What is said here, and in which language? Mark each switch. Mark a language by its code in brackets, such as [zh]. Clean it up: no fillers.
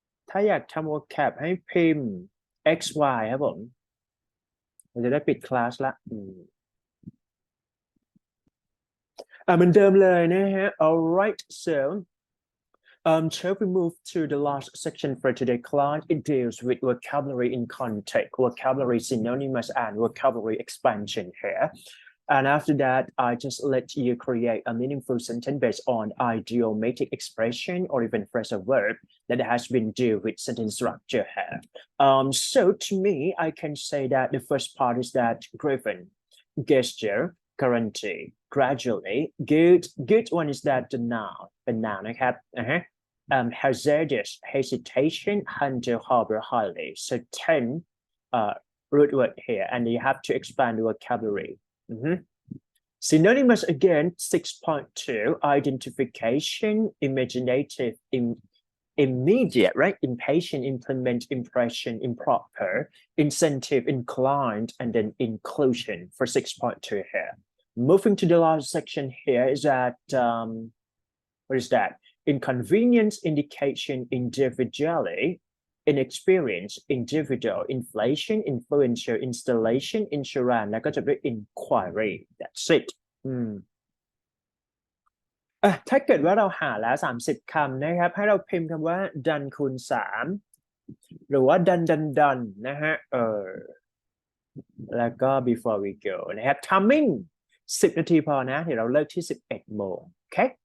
[th] ถ้าอยากทำ vocab ให้พิมพ์ x y ครับผมเราจะได้ปิดคลาสละเหมือนเดิมเลยนะฮะ [en] alright so shall we move to the last section for today's class? It deals with vocabulary in context, vocabulary synonymous, and vocabulary expansion here. And after that, I just let you create a meaningful sentence based on idiomatic expression or even phrasal verb that has been due with sentence structure here. So to me, I can say that the first part is that driven, gesture, currently, gradually, good one is that the noun, the noun นะครับ hazardous, hesitation, hunter, harbor, highly. So 10 root word here, and you have to expand the vocabulary. Synonymous again, 6.2, identification, imaginative, immediate, right? Impatient, implement, impression, improper, incentive, inclined, and then inclusion for 6.2 here. Moving to the last section here is that, what is that? Inconvenience, indication, individually, inexperience, individual, inflation, influential, installation, insurance [th] แล้วก็จะเป็น inquiry [en] that's it [th] ถ้าเกิดว่าเราหาแล้ว30คำนะครับให้เราพิมพ์คำว่า done คูณ3หรือว่า done นะฮะแล้วก็ [en] before we go [th] นะครับ timing 10 นาทีพอนะเดี๋ยวเราเลิกที่ 11 โมงโอเค